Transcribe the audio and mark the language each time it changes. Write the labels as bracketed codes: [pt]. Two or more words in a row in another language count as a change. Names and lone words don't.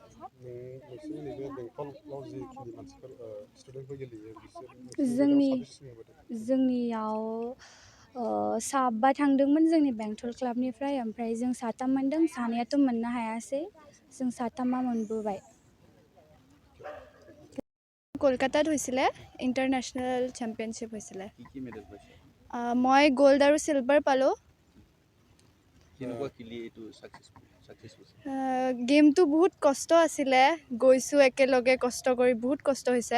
[brx] जोंनियाव 7 थांदोंमोन जोंनि बेंटल क्लाबनिफ्राय, ओमफ्राय जों 7 मोनदों, सानैयाथ' मोननो हायासै, जों 7 मोनबोबाय। [as] কলকাতাত হৈছিলে [en] international championship [as] হৈছিলে। মই গ'ল্ড আৰু চিলভাৰ পালোঁ। গেমটো বহুত কষ্ট আছিলে, গৈছোঁ একেলগে কষ্ট কৰি, বহুত কষ্ট হৈছে।